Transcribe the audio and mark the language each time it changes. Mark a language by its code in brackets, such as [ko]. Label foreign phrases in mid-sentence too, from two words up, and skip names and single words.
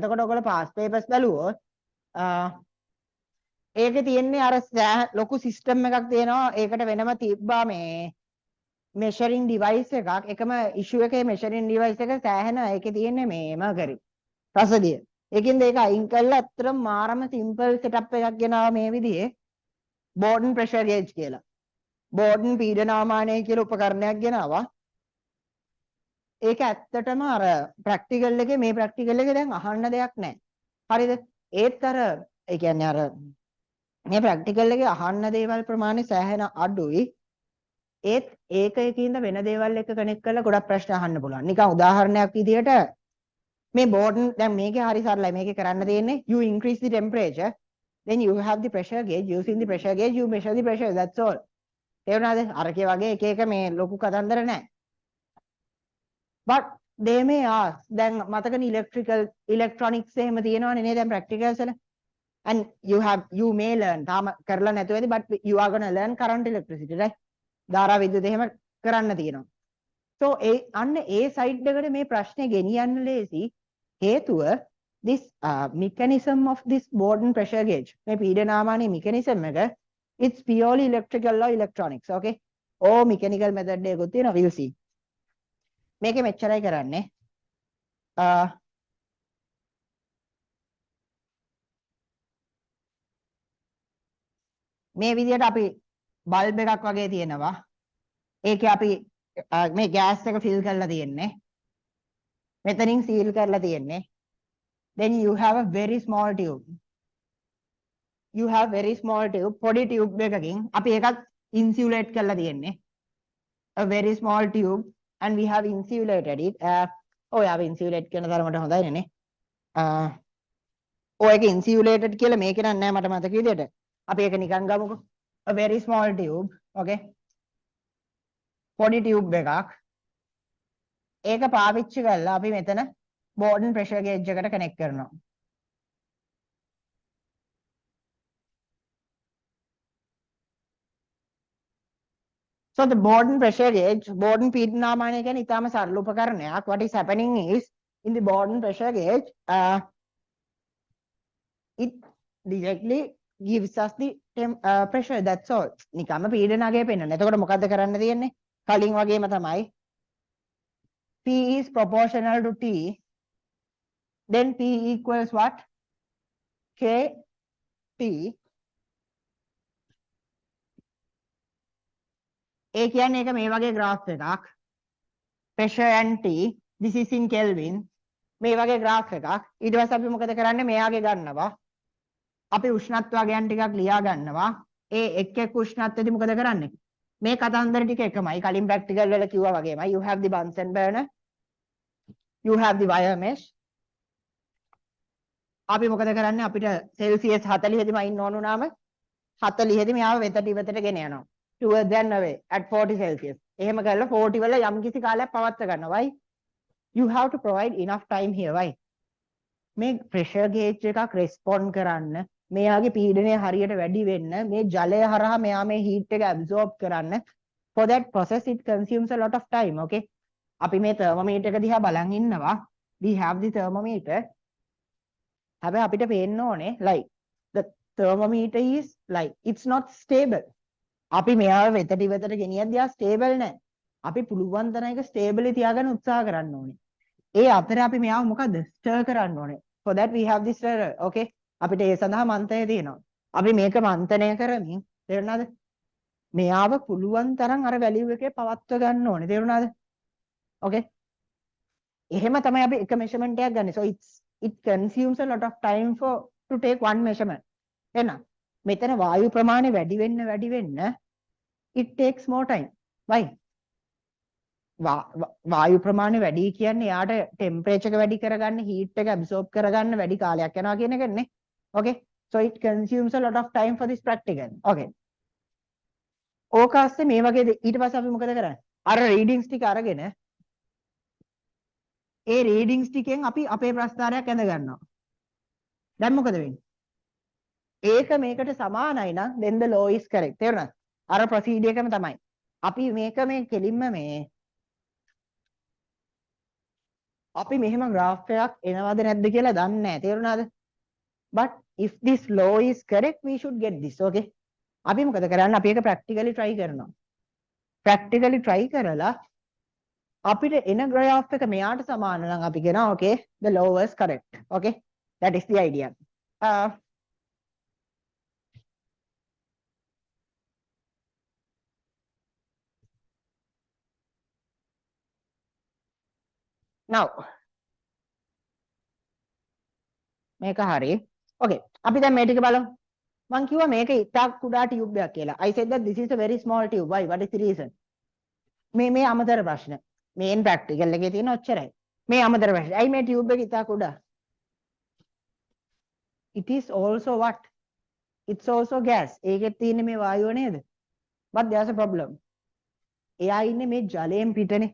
[si] එතකොට ඔයගොල්ලෝ [en] past papers [si] බැලුවොත් ඒකේ තියෙන්නේ අර ලොකු සිස්ටම් එකක් තියෙනවා. ඒකට වෙනම තිබ්බා මේ [en] measuring device [si] එකක්. එකම issue එකේ [en] measuring device [si] එක සෑහෙන ඒකේ තියෙන්නේ මේ mercury රසදිය. ඒකින්ද ඒක අයින් කරලා අත්‍තරම මාරම [en] simple setup [si] එකක් ගෙනාවා මේ විදිහේ [en] Borden pressure gauge [si] කියලා. Borden පීඩනාමානය කියලා උපකරණයක් ගෙනාවා. ඒක ඇත්තටම අර ප්‍රැක්ටිකල් එකේ මේ ප්‍රැක්ටිකල් එකේ දැන් අහන්න දෙයක් නැහැ. හරිද? ඒත් අර ඒ කියන්නේ අර මේ ප්‍රැක්ටිකල් එකේ අහන්න දේවල් ප්‍රමාණය සෑහෙන අඩුයි. ඒත් ඒකකින්ද වෙන දේවල් එක්ක කනෙක්ට් කරලා ගොඩක් ප්‍රශ්න අහන්න පුළුවන්. නිකන් උදාහරණයක් විදිහට මේ Borden දැන් මේකේ හරි සරලයි. මේකේ කරන්න තියෙන්නේ [en] you increase the temperature, then you have the pressure gauge. Using the pressure gauge you measure the pressure. That's all. [si] තේරුණාද? අරකේ වගේ එක එක මේ ලොකු කතන්දර නැහැ. [en] But they may ask [si] දැන් මතකනේ electronics එහෙම තියෙනවනේ නේද දැන් practicals වල. [en] And you may learn [si] තාම කරලා නැතුව ඇති [en] but you are going to learn current electricity, right? [si] ධාරා විද්‍යුත් එහෙම කරන්න තියෙනවා. So අන්න ඒ සයිඩ් එකට මේ ප්‍රශ්නේ ගෙනියන්න ලේසි. [en] හේතුව this mechanism of this Borden pressure gauge [si] මේ පීඩනාමානයේ [en] mechanism එක it's purely electrical or electronics. Okay? or mechanical method [si] එකකුත් තියෙනවා. [en] we'll see. [si] මේකේ මෙච්චරයි කරන්නේ. මේ විදිහට අපි බල්බ් එකක් වගේ තියෙනවා. ඒකේ අපි මේ ගෑස් එක ෆිල් කරලා තියෙන්නේ. මෙතනින් සීල් කරලා තියෙන්නේ. [en] then you have a very small tube. You have very small tube. [si] පොඩි tube එකකින් අපි ඒකත් insulate කරලා තියෙන්නේ. [en] a very small tube and we have insulated it. [si] ඔය අපි insulate කරන තරමට හොඳයි නේ. ඔය එක insulated කියලා මේක නෑ මට මතක විදියට. අපි ඒක නිකන් ගමුකෝ. [en] a very small tube. okay. [si] පොඩි tube එකක්. ඒක පාවිච්චි කරලා අපි මෙතන [en] Borden pressure gauge [si] එකට connect කරනවා. [en] So the Borden pressure gauge, [si] Borden පීඩනාමානය කියන්නේ ඊටාම සරල උපකරණයක්. [en] What is happening is in the Borden pressure gauge, it directly gives us the pressure. That's all. [si] නිකම්ම පීඩනගය පෙන්වන්න. එතකොට මොකද්ද කරන්න තියෙන්නේ? කලින් වගේම තමයි. [en] P is proportional to T. Then P equals what? K T. [si] ඒ කියන්නේ ඒක මේ වගේ graph එකක්. [en] pressure and T. This is in Kelvin. [si] මේ වගේ graph එකක්. ඊට පස්සේ අපි මොකද කරන්නේ? මෙයාගේ ගන්නවා. අපි උෂ්ණත්වයන් ටිකක් ලියා ගන්නවා. ඒ එක් එක් උෂ්ණත්වයේදී මොකද කරන්නේ? මේ කතන්දර ටික එකමයි. කලින් ප්‍රැක්ටිකල් වල කිව්වා වගේමයි. [en] You have the Bunsen burner. You have the wire mesh. [si] අපි මොකද කරන්නේ? අපිට සෙල්සියස් 40 ෙදිම ඉන්න ඕන උනාම 40 ෙදි මෙයාව වෙතට ඉවතට ගෙන යනවා. [en] towards and away at 40 Celsius. [si] එහෙම කරලා 40 වල යම් කිසි කාලයක් පවත්වා ගන්නවා. [en] why? You have to provide enough time here. [si] why? මේ [en] pressure gauge [si] එකක් respond කරන්න, මෙයාගේ පීඩනය හරියට වැඩි වෙන්න, මේ ජලය හරහා මෙයා මේ heat එක absorb කරන්න, [en] for that process it consumes a lot of time. okay? [si] අපි මේ thermometer එක දිහා බලන් ඉන්නවා. [en] we have the thermometer. [si] හැබැයි අපිට පේන්න ඕනේ [en] like the thermometer is like it's not stable. [si] අපි මෙයාව වෙතට ඉවතට ගෙනියද්දී ආ ස්ටේබල් නැහැ. අපි පුළුවන් තරම් එක ස්ටේබලි තියාගන්න උත්සාහ කරන්න ඕනේ. ඒ අතරේ අපි මෙයාව මොකද ස්ටර් කරන්න ඕනේ. [en] for that we have this stirrer. [si] okay අපිට ඒ සඳහා මන්ත්‍රය තියෙනවා. අපි මේක මන්ත්‍රණය කරමින් තේරුණාද? මෙයාව පුළුවන් තරම් අර වැලියු එකේ පවත්ව ගන්න ඕනේ. තේරුණාද? okay එහෙම තමයි අපි එක මෙෂර්මන්ට් එකක් ගන්න. [en] so it consumes a lot of time for to take one measurement. [si] එහෙනම් මෙතන වායු ප්‍රමාණය වැඩි වෙන්න [en] it takes more time. why? [si] වායු ප්‍රමාණය වැඩි කියන්නේ යාට ටෙම්පරේචර් එක වැඩි කරගන්න, හීට් එක ඇබ්සෝබ් කරගන්න වැඩි කාලයක් යනවා කියන එකනේ. [en] okay so it consumes a lot of time for this practical. [si] okay ඕක ASCII මේ වගේ ඊට පස්සේ අපි මොකද කරන්නේ? අර රීඩින්ග්ස් ටික අරගෙන ඒ රීඩින්ග්ස් ටිකෙන් අපි අපේ ප්‍රස්තාරයක් ඇඳ ගන්නවා. දැන් මොකද වෙන්නේ? ඒක මේකට සමානයි නම් [en] then the law is correct. [si] තේරුණාද? අර ප්‍රොසීඩියර් එකම තමයි. අපි මේක මේ කෙලින්ම මේ අපි මෙහෙම graph එකක් එනවද නැද්ද කියලා දන්නේ නැහැ. තේරුණාද? [en] but if this law is correct we should get this. [si] okay අපි මොකද කරන්නේ? අපි ඒක [en] practically try [si] කරනවා. [en] practically try [si] කරලා අපිට එන graph එක මෙයාට සමාන නම් අපි කියනවා [en] okay the law was correct. okay that is the idea. now [si] මේක හරි. okay අපි දැන් මේ ටික බලමු. මං කිව්වා මේක ඉතා කුඩා ටියුබ් එකක් කියලා. [en] I said that this is a very small tube. why? what is the reason? [si] මේ අමතර ප්‍රශ්න. මේන් ප්‍රැක්ටිකල් එකේ තියෙන ඔච්චරයි. මේ අමතර ප්‍රශ්න. ඇයි මේ ටියුබ් එක ඉතා කුඩා? [en] it is also what? it's also gas. [si] ඒකෙත් තියෙන්නේ මේ වායුව නේද? [en] but there's a problem. [si] එයා ඉන්නේ මේ ජලයෙන් පිටනේ.